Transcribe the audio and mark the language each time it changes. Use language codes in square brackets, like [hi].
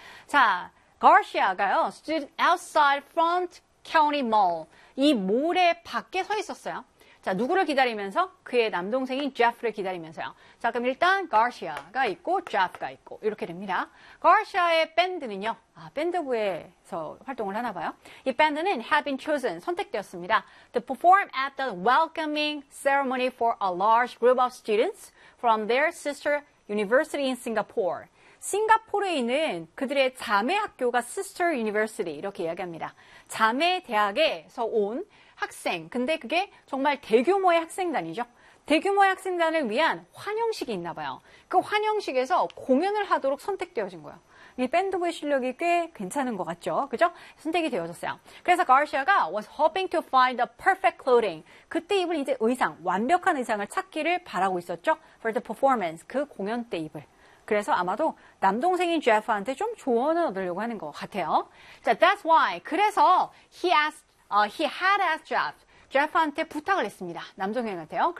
[ko] 자, Garcia가요. [en] stood outside front county mall. [ko] 이 몰의 밖에 서 있었어요. 자, 누구를 기다리면서? 그의 남동생인 Jeff를 기다리면서요. 자, 그럼 일단 Garcia가 있고 Jeff가 있고 이렇게 됩니다. Garcia의 밴드는요. 아, 밴드부에서 활동을 하나 봐요. 이 밴드는 [en] have been chosen, [ko] 선택되었습니다. [en] To perform at the welcoming ceremony for a large group of students from their sister university in Singapore. [ko] 싱가포르에 있는 그들의 자매 학교가 sister university 이렇게 이야기합니다. 자매 대학에서 온 학생, 근데 그게 정말 대규모의 학생단이죠. 대규모의 학생단을 위한 환영식이 있나 봐요. 그 환영식에서 공연을 하도록 선택되어진 거예요. 이 밴드부의 실력이 꽤 괜찮은 것 같죠? 그죠? 선택이 되어졌어요. 그래서 가르시아가 [en] was hoping to find the perfect clothing. [ko] 그때 입을 이제 의상, 완벽한 의상을 찾기를 바라고 있었죠? [en] For the performance, [ko] 그 공연 때 입을. 그래서 아마도 남동생인 제프한테 좀 조언을 얻으려고 하는 것 같아요. [en] 자, that's why. [ko] 그래서 [en] he had asked Jeff. [ko] Jeff한테 부탁을 했습니다. 남동생한테요.